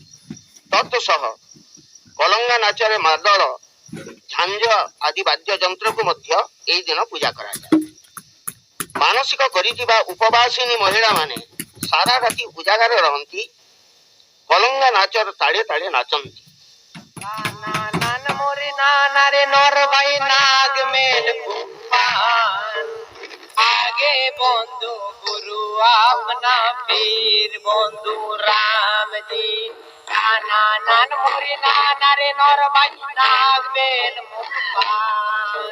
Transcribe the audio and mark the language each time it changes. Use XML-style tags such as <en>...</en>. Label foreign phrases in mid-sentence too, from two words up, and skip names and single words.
<or>ତତ୍ସହ କଲଙ୍ଗା ନାଚରେ ମାଦଳ, ଝାଞ୍ଜ ଆଦି ବାଦ୍ୟ ଯନ୍ତ୍ରକୁ ମଧ୍ୟ ଏହି ଦିନ ପୂଜା କରାଯାଏ। ମାନସିକ କରିଥିବା ଉପବାସିନୀ ମହିଳାମାନେ ସାରା ରାତି ଉଜାଗର ରହନ୍ତି, କଲଙ୍ଗା ନାଚର ତାଳେ ତାଳେ ନାଚନ୍ତି।</or> <hi>आगे बंधु गुरु अपना पीर बंधु राम जी। नाना नान मोरी नाना रे नर भाई नाग बेल मुखपान।</hi>